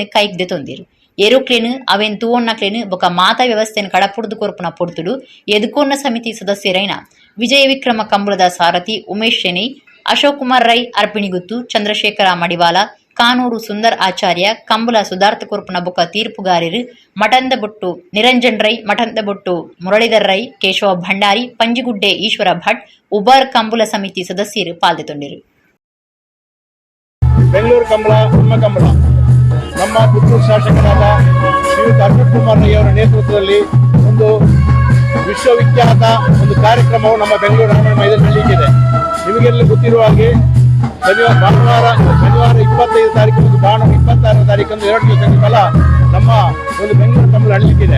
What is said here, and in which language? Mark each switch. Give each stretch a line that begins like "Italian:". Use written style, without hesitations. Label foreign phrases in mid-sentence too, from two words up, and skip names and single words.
Tulu: ಕೈಗ್ದೆ ತೊಂದಿರು ಏರುಕ್ಲೇನು ಅವೆನ್ ತೂವಣ್ಣಕ್ಲೇನು ಬೊಕ್ಕ ಮಾತಾ ವ್ಯವಸ್ಥೆನ ಕಡಪುಡ್ದು ಕೊರ್ಪುನ ಪೊರ್ತುಡು ಎದುಕೋನ್ನ ಸಮಿತಿ ಸದಸ್ಯರೈನ ವಿಜಯ ವಿಕ್ರಮ ಕಂಬಳದ ಸಾರಥಿ ಉಮೇಶ್ ಶೆಣೈ ಅಶೋಕ್ ಕುಮಾರ್ ರೈ ಅರ್ಪಿಣಿಗುತ್ತು ಚಂದ್ರಶೇಖರ ಮಡಿವಾಲ ಕಾನೂರು ಸುಂದರ್ ಆಚಾರ್ಯ ಕಂಬಳ ಸುಧಾರ್ಥ ಕೊರ್ಪುನ ಬೊಕ್ಕ ತೀರ್ಪುಗಾರರು ಮಠಂದ ಬೊಟ್ಟು ನಿರಂಜನ್ ರೈ ಮಠಂದ ಬೊಟ್ಟು ಮುರಳೀಧರ್ ರೈ ಕೇಶವ ಭಂಡಾರಿ ಪಂಜಿಗುಡ್ಡೆ ಈಶ್ವರ ಭಟ್ ಉಬಾರ್ ಕಂಬಳ ಸಮಿತಿ ಸದಸ್ಯರು ಪಾಲ್ಗೊಂಡಿರು
Kannada: ಬೆಂಗಳೂರು ಕಂಬಳ ನಮ್ಮ ಪುತ್ತೂರು ಶಾಸಕರಾದ ಶ್ರೀಯುತ ಅಶೋಕ್ ಕುಮಾರ್ ರೈ ಅವರ ನೇತೃತ್ವದಲ್ಲಿ ಒಂದು ವಿಶ್ವವಿಖ್ಯಾತ ಒಂದು ಕಾರ್ಯಕ್ರಮವು ನಮ್ಮ ಬೆಂಗಳೂರು ಅರಮನೆ ಮೈದಾನದಲ್ಲಿ ಇದೆ. ನಿಮಗೆಲ್ಲ ಗೊತ್ತಿರುವ ಹಾಗೆ ಶನಿವಾರ 25 ತಾರೀಕು ಮತ್ತು ಭಾನುವಾರ 26 ತಾರೀಕಂದು 2 ದಿವಸಗಳ ಕಾಲ ನಮ್ಮ ಒಂದು ಬೆಂಗಳೂರು ಕಂಬಳ ನಡೆಯಲಿಕ್ಕಿದೆ.